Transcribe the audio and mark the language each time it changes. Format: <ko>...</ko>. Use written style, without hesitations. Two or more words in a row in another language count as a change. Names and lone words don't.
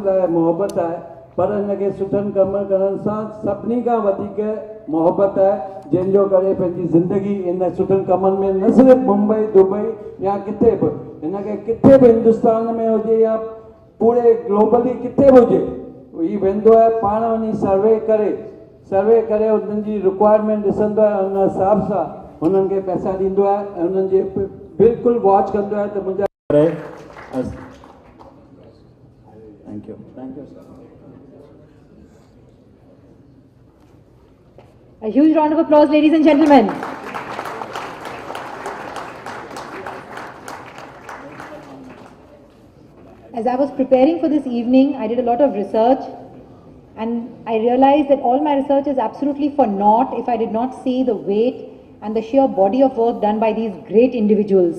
<sd>लाइ मोहबत आहे, पर हिनखे सुठनि कम करण सां सभिनी खां वधीक मोहबत आहे, जंहिंजो करे पंहिंजी ज़िंदगी इन सुठनि कमनि में न सिर्फ़ु मुंबई दुबई या किथे बि, हिनखे किथे बि हिंदुस्तान में हुजे या पूरे ग्लोबली किथे बि हुजे, हीउ वेंदो आहे पाण वञी सर्वे करे उन्हनि जी रिक्वायरमेंट ॾिसंदो आहे, उन हिसाब सां हुननि खे पैसा ॾींदो आहे ऐं उन्हनि जे बिल्कुलु वॉच कंदो आहे त मुंहिंजा।</sd> <en>thank you sir. a huge round of applause, ladies and gentlemen. As I was preparing for this evening, I did a lot of research and I realized that all my research is absolutely for naught if I did not see the weight and the sheer body of work done by these great individuals.</en>